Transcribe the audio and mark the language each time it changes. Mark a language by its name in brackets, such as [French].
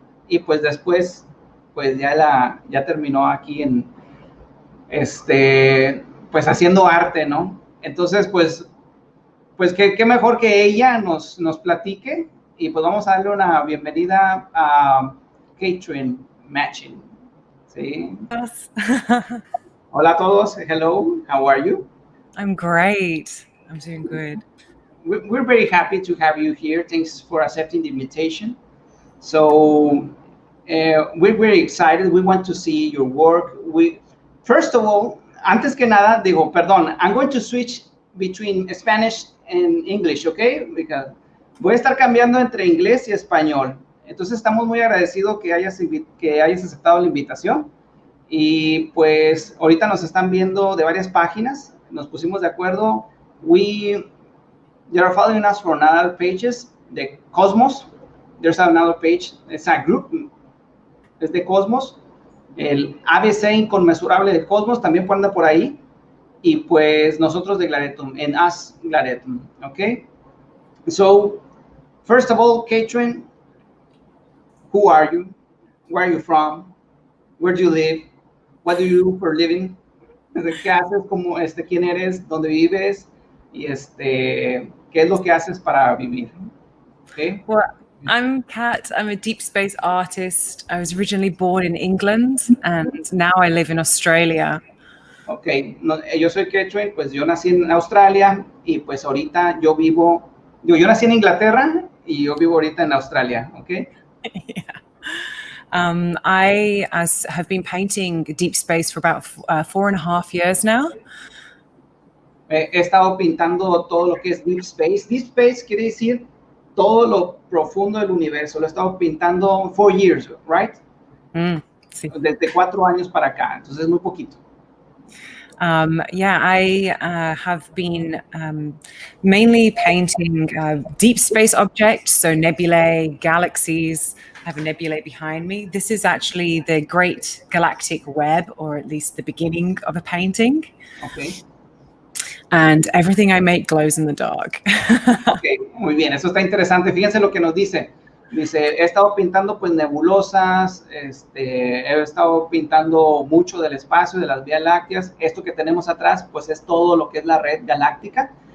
[Spanish] Y pues después, pues ya terminó aquí en, pues haciendo arte, ¿no? Entonces, pues qué mejor que ella nos platique, y pues vamos a darle una bienvenida a Cathrin Machin. ¿Sí? [English] Yes. [Spanish] Hola a todos, [English] hello, how are you? I'm great. I'm doing good. We're very happy to have you here. Thanks for accepting the invitation. So we're very excited. We want to see your work. First of all, [Spanish] antes que nada, digo, perdón, [English] I'm going to switch between Spanish and English, okay? Because [Spanish] voy a estar cambiando entre inglés y español. Entonces estamos muy agradecidos que hayas aceptado la invitación. Y pues ahorita nos están viendo de varias páginas. Nos pusimos de acuerdo. [English] They are following us from other pages. The Cosmos. There's another page. It's a group. [Spanish] Es de Cosmos. El ABC inconmensurable de Cosmos también anda por ahí. Y pues nosotros de Glaretum. [English] And us Glaretum. Okay? So, first of all, Cathrin, who are you? Where are you from? Where do you live? What do you do for a living? [Spanish] ¿Qué haces? ¿Quién eres? ¿Dónde vives? Y ¿qué es lo que haces para vivir? [English] Okay. Well, I'm Kat. I'm a deep space artist. I was originally born in England and now I live in Australia. [Spanish] Ok, no, yo soy Cathrin, pues yo nací en Australia y pues ahorita yo nací en Inglaterra y yo vivo ahorita en Australia, ¿ok? [English] Yeah. I have been painting deep space for about 4.5 years now. [Spanish] He estado pintando todo lo que es deep space. Deep space quiere decir todo lo profundo del universo. Lo he estado pintando [English] 4 years, right? [Spanish] Sí. Desde 4 años para acá, entonces es muy poquito. [English] Yeah, I have been mainly painting deep space objects, so nebulae, galaxies. I have a nebulae behind me. This is actually the Great Galactic Web, or at least the beginning of a painting. Okay. And everything I make glows in the dark. [Spanish] Okay, muy bien, eso está interesante. Fíjense lo que nos dice. Dice, he estado pintando pues nebulosas, he estado pintando mucho del espacio, de las vías lácteas. Esto que tenemos atrás, pues es todo lo que es la red galáctica.